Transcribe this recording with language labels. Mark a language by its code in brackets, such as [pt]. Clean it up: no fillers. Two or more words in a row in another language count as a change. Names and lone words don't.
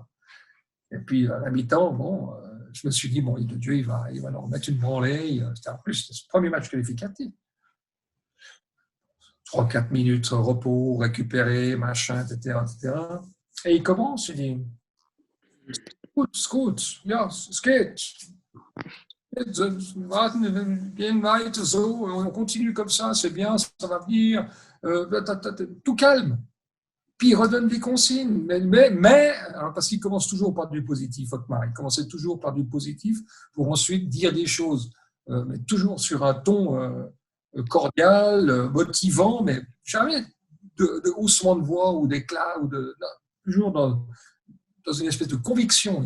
[fr] Et puis à la mi-temps, je me suis dit, bon, Dieu, il va leur mettre une branlée. C'était en plus, c'était ce premier match qualificatif. 3-4 minutes repos, récupérer, machin, etc., etc. Et il commence, il dit, [de] Gut, ja, es geht. Warten, gehen weiter, so, [fr] on continue comme ça, c'est bien, ça va venir. Tout calme. Puis il redonne des consignes. Alors, parce qu'il commence toujours par du positif, Otmar. Il commençait toujours par du positif pour ensuite dire des choses, mais toujours sur un ton cordial, motivant, mais jamais de haussement de voix ou d'éclat, non, toujours dans une espèce de conviction.